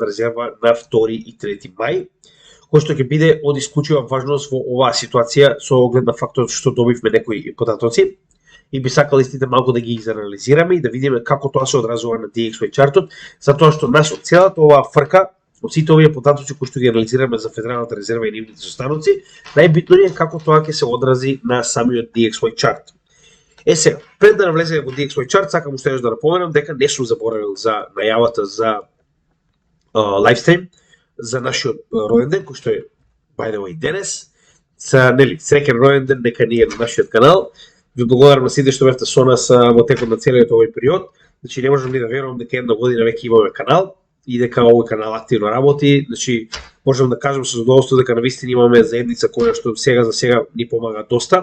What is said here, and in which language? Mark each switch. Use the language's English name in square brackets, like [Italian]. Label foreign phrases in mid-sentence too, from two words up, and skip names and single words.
[Macedonian] резерва на 2 и 3 мај, кој што ќе биде од исклучива важност во оваа ситуација со оглед на фактот што добивме некои податоци и би сакал истите малку да ги изанализираме и да видиме како тоа се одразува на DXY чартот, затоа што нас од целата оваа фрка, од сите овие податоци кои што ги анализираме за Федералната резерва и нивните состаноци, најбитно е како тоа ќе се одрази на самиот DXY чарт. Сега, пред да навлеземе во DXY chart, сакам уште да напоменам дека не сум заборавил за најавата за лайвстрим за нашиот роден ден, кој што е [English] by the way [Macedonian] денес. Среќен роден ден нека ни е на нашиот канал. Ви благодарам на сите што бевте со нас во текот на целиот овој период. Значи не можам ни да верувам дека една година веќе имаме канал и дека овој канал активно работи. Значи можам да кажам со задоволство дека навистина имаме заедница која што за сега ни помага доста.